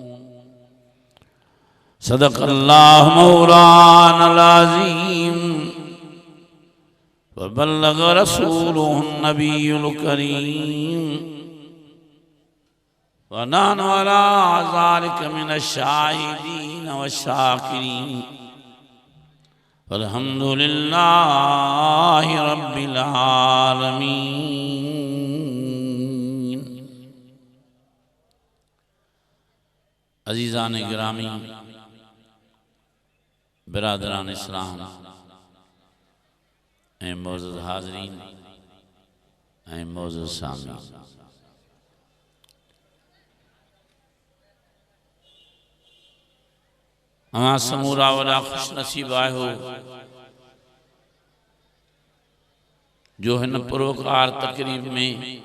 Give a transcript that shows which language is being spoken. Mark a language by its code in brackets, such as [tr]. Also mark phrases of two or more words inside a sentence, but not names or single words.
[ar] صدق الله مولانا العظيم وبلغ رسوله النبي الكريم ونحن على ذلك من الشاهدين والشاكرين. الحمد لله رب العالمين. [sd] अज़ीज़ान गिरामी, बिरादरान इस्लाम ऐं मौजूद हाज़रीन ऐं मौजूद सामीन, अवां समूरा वॾा खुश नसीब आहियो जो हिन पुरवकार तकरीब में